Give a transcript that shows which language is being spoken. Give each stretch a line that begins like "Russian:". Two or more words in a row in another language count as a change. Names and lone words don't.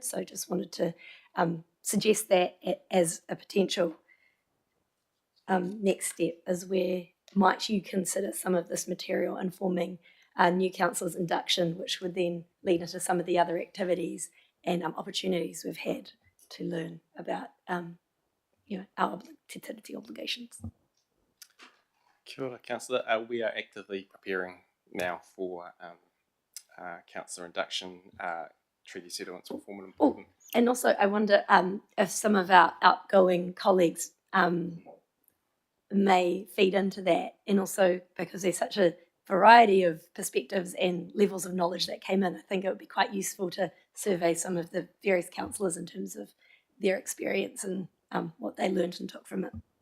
English: So just wanted to suggest that as a potential next step, is where might you consider some of this material informing new councillors' induction, which would then lead into some of the other activities and opportunities we've had to learn about our Te Tiriti obligations.
Māori: Kia ora,
English: Councillor. We are actively preparing now for councillor induction. Treaty settlements will form an important. And also, I wonder if some of our outgoing colleagues may feed into that, and also because there's such a variety of perspectives and levels of knowledge that came in, I think it would be quite useful to survey some of the various councillors in terms of their experience and what they learned and took from it.